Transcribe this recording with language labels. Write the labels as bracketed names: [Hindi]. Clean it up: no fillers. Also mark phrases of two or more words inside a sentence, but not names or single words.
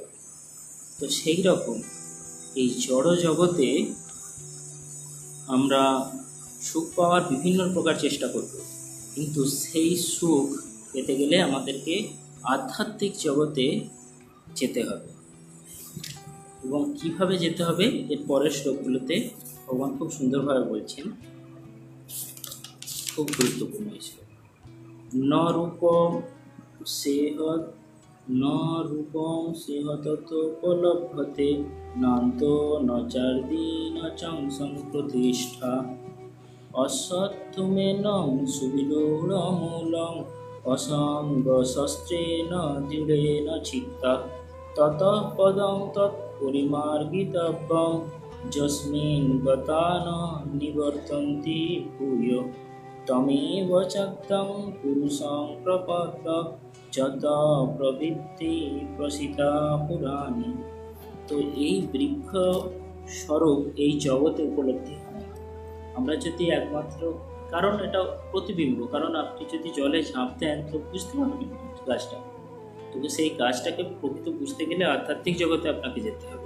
[Bangla] তো সেই রকম এই জড় জগতে আমরা সুখ পাওয়ার বিভিন্ন প্রকার চেষ্টা করব, কিন্তু সেই সুখ পেতে গেলে আমাদেরকে আধ্যাত্মিক জগতে যেতে হবে। এবং কিভাবে যেতে হবে এর পরের শ্লোকগুলোতে ভগবান খুব সুন্দরভাবে বলছেন, খুব গুরুত্বপূর্ণ শ্লোক। [Sanskrit] ন রূপম সেহ ততোপলভ্যতে নান্তো ন চার্দি ন চাংসং প্রতিষ্ঠা অশ্বত্থমেনং সুবিদূঢ়মূলং অসঙ্গ শস্ত্রেণ দৃঢ়েন চিত্তা ততঃ পদং তৎপরিমার্গিতব্যং যস্মিन् গতা ন নিবর্তন্তি ভূয় তমেব চাক্তং পুরুষং প্রপদ্য যত প্রবৃত্তি প্রসিতা পুরাণী। [Bangla] তো এই বৃক্ষ স্বরূপ এই জগতে উপলব্ধি হয় আমরা যদি একমাত্র, কারণ এটা প্রতিবিম্ব, কারণ আপনি যদি জলে ঝাঁপ দেন তো বুঝতে পারবেন গাছটা, তবে সেই গাছটাকে প্রকৃত বুঝতে গেলে আধ্যাত্মিক জগতে আপনাকে যেতে হবে।